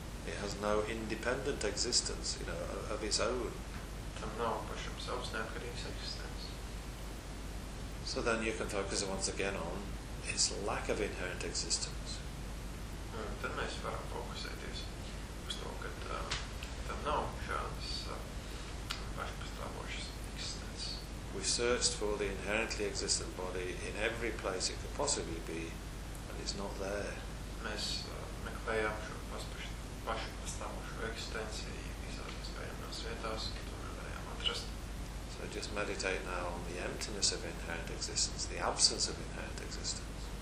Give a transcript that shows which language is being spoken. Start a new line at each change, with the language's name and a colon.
English: It has no independent existence, you know, of its own.
Latvian: Tam nav pašam savas neatkarīgas eksistences.
English: So then you can focus once again on its lack of inherent existence.
Latvian: Tad mēs varam fokusēties uz to, ka tam nav šādas pašpastāvošas.
English: We searched for the inherently existent body in every place it could possibly be, and it's not there.
Latvian: Mēs meklējām šo pašu pastāvošu eksistenciju visās iespējamās vietās, ka to nevarējām atrast.
English: So just meditate now on the emptiness of inherent existence, the absence of inherent existence.